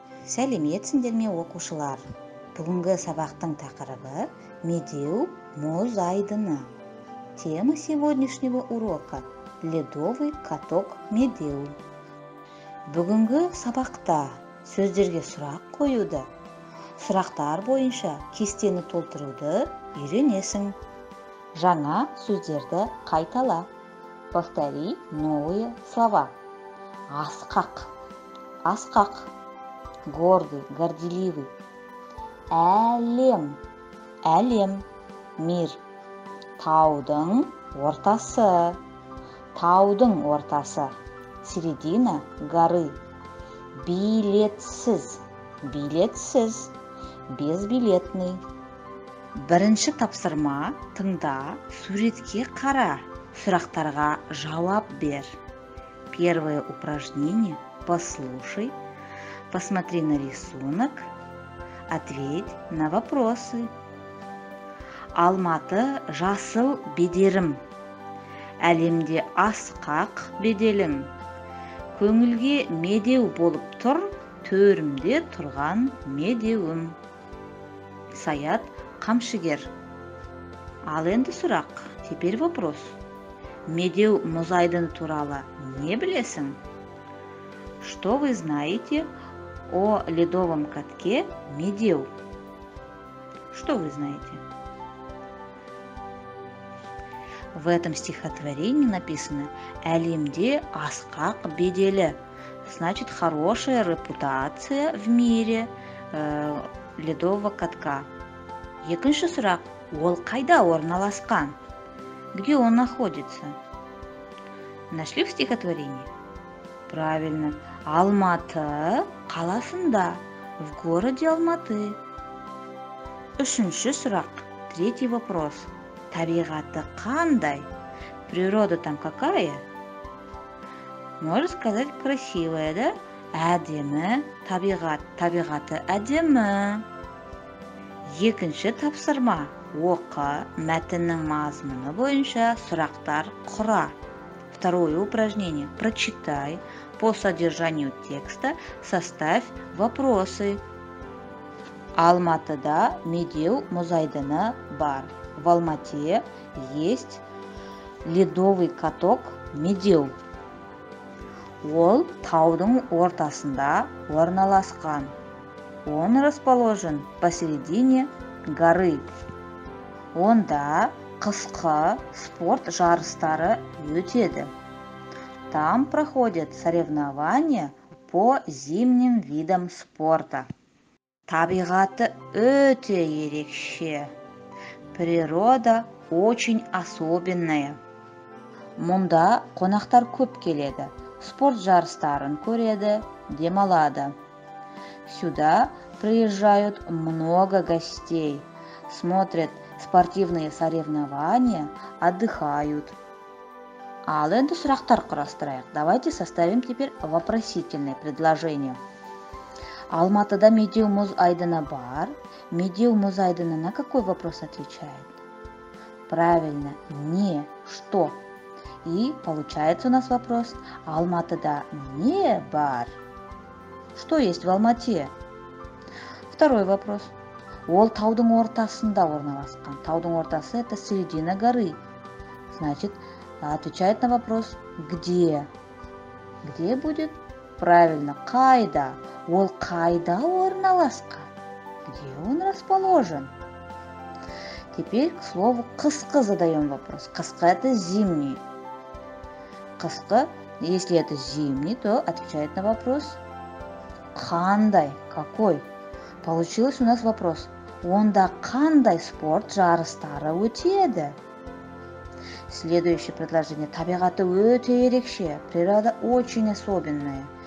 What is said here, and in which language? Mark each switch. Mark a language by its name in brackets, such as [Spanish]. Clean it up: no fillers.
[Kazakh] Сәлеметсіңдер ме, оқушылар? Бүгінгі сабақтың тақырыбы медеу мұз айдыны. [Russian] Тема сегодняшнего урока – ледовый каток медеу. [Kazakh] Бүгінгі сабақта сөздерге сұрақ қоюды, сұрақтар бойынша кестені толтыруды үйренесің. Жаңа сөздерді қайтала. [Russian] Повтори новые слова. [Kazakh] Асқақ, асқақ. [Russian] Гордый, горделивый. [Kazakh] Әлем, әлем, [Russian] мир. [Kazakh] Таудың ортасы, таудың ортасы. [Russian] Середина горы. [Kazakh] Билетсіз, билетсіз, [Russian] безбилетный. [Kazakh] Бірінші тапсырма тыңда, суретке қара, сұрақтарға жауап бер. [Russian] Первое упражнение – послушай. Посмотри на рисунок, ответь на вопросы. [Kazakh] Алматы жасыл бедерім, әлемде асқақ беделім. Көңілге медеу болып тұр, төрімде тұрған медеуім. Саят Қамшыгер. Ал енді сұрақ, [Russian] теперь вопрос. [Kazakh] Медеу мұз айдыны туралы не білесің? [Russian] Что вы знаете о ледовом катке медеу? Что вы знаете? В этом стихотворении написано [Kazakh] «Әлемде асқақ беделі». [Russian] Значит, хорошая репутация в мире ледового катка. [Kazakh] Екінші сұрақ, ол қайда орналасқан? [Russian] Где он находится? Нашли в стихотворении? Правильно. [Kazakh] Алматы қаласында, [Russian] в городе Алматы. [Kazakh] Үшінші сұрақ, [Russian] третий вопрос. [Kazakh] Табиғаты қандай? [Russian] Природа там какая? Можно сказать, красивая, да? [Kazakh] Әдемі, табиғаты әдемі. Екінші тапсырма. Оқы, мәтіннің мазмұны бойынша сұрақтар құра. [Russian] Второе упражнение. Прочитай. По содержанию текста составь вопросы. [Kazakh] Алматыда медеу мұз айдыны бар. [Russian] В Алмате есть ледовый каток медеу. [Kazakh] Ол таудың ортасында орналасқан. [Russian] Он расположен посередине горы. [Kazakh] Онда қысқы спорт жарыстары өтеді. [Russian] Там проходят соревнования по зимним видам спорта. [Kazakh] Табиғаты өте ерекше. [Russian] Природа очень особенная. [Kazakh] Мұнда қонақтар көп келеді. Спорт жарыстарын көреді, демалады. [Russian] Сюда приезжают много гостей, смотрят спортивные соревнования, отдыхают. [Kazakh] Ал енді сұрақтар құрастырайық. [Russian] Давайте составим теперь вопросительное предложение. [Kazakh] Алматыда медеу мұз айдыны бар. Медеу мұз айдыны [Russian] на какой вопрос отвечает? Правильно, не, что. И получается у нас вопрос. [Kazakh] Алматыда не бар. [Russian] Что есть в Алмате? Второй вопрос. [Kazakh] Ол таудың ортасында орналасқан. Таудың ортасы [Russian] – это середина горы. Значит, отвечает на вопрос «где?». Где будет? Правильно, қайда. [Kazakh] Ол қайда орналасқан? [Russian] Где он расположен? Теперь к слову қысқы задаем вопрос. Қысқы – это зимний. Қысқы, если это зимний, то отвечает на вопрос «қандай?». Какой? Получилось у нас вопрос. [Kazakh] Онда қандай спорт жарыстары өтеді? [Russian] Следующее предложение. [Kazakh] Табиғаты өте ерекше. [Russian] Природа очень особенная.